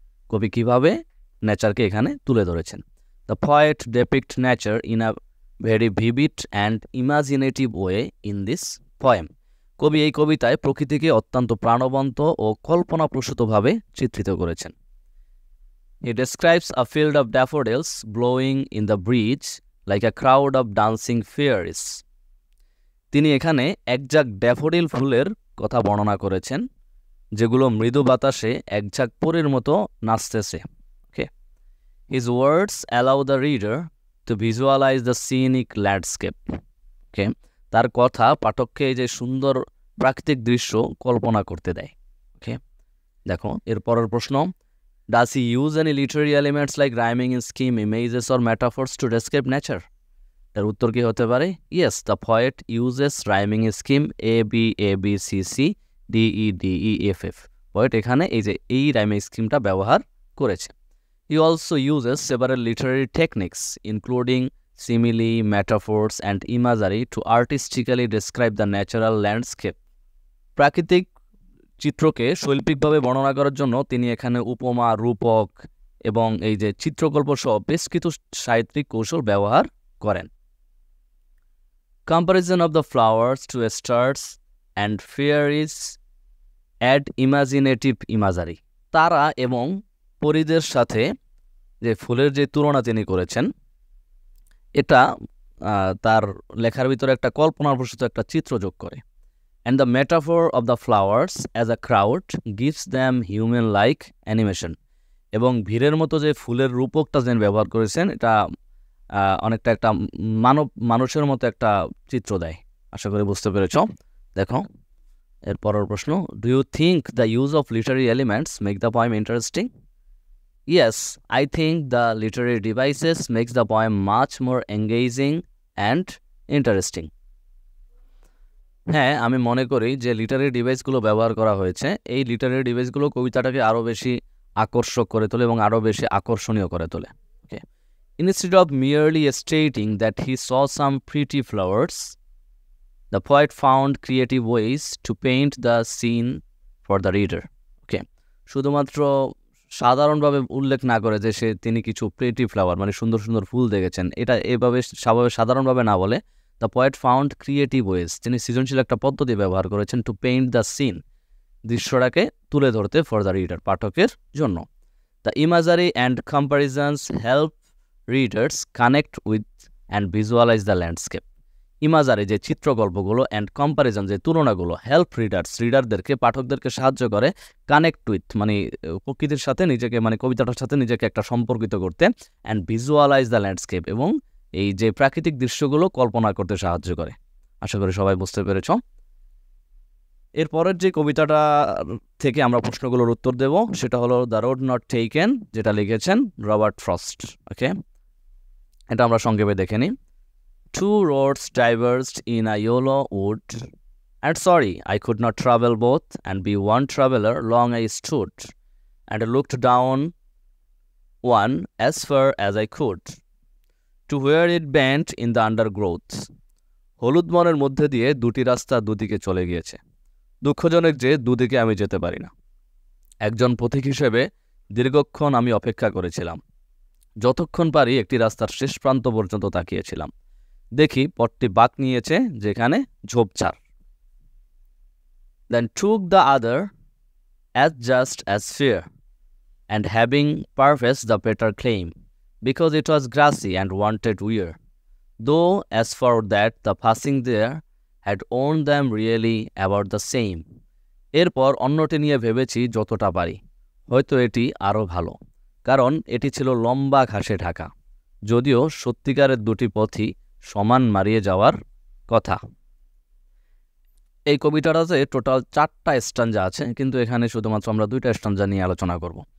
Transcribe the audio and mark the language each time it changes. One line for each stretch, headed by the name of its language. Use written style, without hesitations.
Bangla: কবি কিভাবে নেচারকে এখানে তুলে ধরেছেন?
English: The poet depict nature in a very vivid and imaginative way in this poem.
Bangla: কবি এই কবিতায় প্রকৃতিকে অত্যন্ত প্রাণবন্ত ও কল্পনাপ্রসূতভাবে চিত্রিত করেছেন।
English: He describes a field of daffodils blowing in the breeze like a crowd of dancing fairies.
Bangla: তিনি এখানে একঝাঁক ড্যাফোডিল ফুলের কথা বর্ণনা করেছেন যেগুলো মৃদু বাতাসে একঝাঁক পরীর মতো নাচতেছে।
English: Okay, His words allow the reader to visualize the scenic landscape.
Bangla: ওকে, তার কথা পাঠককে এই যে সুন্দর প্রাকৃতিক দৃশ্য কল্পনা করতে দেয়।
English: okay,
Bangla: দেখো এর পরের প্রশ্ন,
English: Does he use any literary elements like rhyming scheme, images or metaphors to describe nature?
Bangla: তার উত্তর কি হতে পারে?
English: Yes, the poet uses rhyming scheme A B A B C C D E D E F F.
Bangla: poet এখানে এই যে এই rhyming scheme টা ব্যবহার করেছে।
English: He also uses several literary techniques including simile, metaphors and imagery to artistically describe the natural landscape.
Bangla: প্রাকৃতিক চিত্রকে শৈল্পিকভাবে বর্ণনা করার জন্য তিনি এখানে উপমা, রূপক এবং এই যে চিত্রকল্প সহ বেশ কিছু সাহিত্যিক কৌশল ব্যবহার করেন।
English: Comparison of the flowers to stars and fairies add imaginative imagery.
Bangla: তারা এবং পরীদের সাথে যে ফুলের যে তুলনা তিনি করেছেন এটা তার লেখার ভিতরে একটা কল্পনাপ্রসূত একটা চিত্র যোগ করে।
English: And the metaphor of the flowers as a crowd gives them human-like animation.
Bangla: এবং ভিড়ের মতো যে ফুলের রূপকটা যেন ব্যবহার করেছেন এটা অনেকটা একটা মানুষের মতো একটা চিত্র দেয়। আশা করি বুঝতে পেরেছ। দেখো এর পরের প্রশ্ন,
English: Do you think the use of literary elements make the poem interesting? Yes, I think the literary devices makes the poem much more engaging and interesting.
Bangla: হ্যাঁ, আমি মনে করি যে লিটারারি ডিভাইসগুলো ব্যবহার করা হয়েছে এই লিটারারি ডিভাইসগুলো কবিতাটাকে আরও বেশি আকর্ষক করে তোলে এবং আরও বেশি আকর্ষণীয় করে তোলে।
English: Okay, Instead of merely stating that he saw some pretty flowers, the poet found creative ways to paint the scene for the reader.
Bangla: ওকে, শুধুমাত্র সাধারণভাবে উল্লেখ না করে যে তিনি কিছু প্রিটি ফ্লাওয়ার মানে সুন্দর সুন্দর ফুল দেখেছেন, এটা এভাবে সাধারণভাবে না বলে
English: the poet found creative ways,
Bangla: তিনি সৃজনশীল একটা পদ্ধতি ব্যবহার করেছেন
English: to paint the scene,
Bangla: দৃশ্যটাকে তুলে ধরতে
English: for the reader,
Bangla: পাঠকের জন্য।
English: The imagery and comparisons help readers connect with and visualise the landscape.
Bangla: ইমাজারি যে চিত্রকল্পগুলো অ্যান্ড কম্প্যারিজন যে তুলনাগুলো হেল্প রিডারদেরকে পাঠকদেরকে সাহায্য করে কানেক্ট উইথ মানে প্রকৃতির সাথে নিজেকে মানে কবিতাটার সাথে নিজেকে একটা সম্পর্কিত করতে,
English: and visualise the landscape
Bangla: এবং এই যে প্রাকৃতিক দৃশ্যগুলো কল্পনা করতে সাহায্য করে। আশা করি সবাই বুঝতে পেরেছ। এরপরের যে কবিতাটা থেকে আমরা প্রশ্নগুলোর উত্তর দেব সেটা হলো দ্য রোড নট টেকেন, যেটা লিখেছেন রবার্ট ফ্রস্ট। ওকে, এটা আমরা সংক্ষেপে দেখে নিই।
English: Two roads diverged in a yellow wood, and sorry I could not travel both, and be one traveller long I stood, and looked down one as far as I could, to where it bent in the undergrowth.
Bangla: হলুদ বনের মধ্যে দিয়ে দুটি রাস্তা দুদিকে চলে গিয়েছে, দুঃখজনক যে দুদিকে আমি যেতে পারি না। একজন পথিক হিসেবে দীর্ঘক্ষণ আমি অপেক্ষা করেছিলাম, যতক্ষণ পারি একটি রাস্তার শেষ প্রান্ত পর্যন্ত তাকিয়েছিলাম, দেখি পথটি বাঁক নিয়েছে যেখানে ঝোপঝাড়।
English: Then took the other as just as fair, and having purposed the better claim, because it was grassy and wanted weir, though as for that the passing there had owned them really about the same.
Bangla: এরপর অন্যটি নিয়ে ভেবেছি যতটা পারি, হয়তো এটি আরও ভালো, কারণ এটি ছিল লম্বা ঘাসে ঢাকা, যদিও সত্যিকারের দুটি পথই সমান মারিয়ে যাওয়ার কথা। এই কবিতাটাতে টোটাল 4টা স্ট্যাঞ্জা আছে, কিন্তু এখানে শুধুমাত্র আমরা 2টা স্ট্যাঞ্জা নিয়ে আলোচনা করব।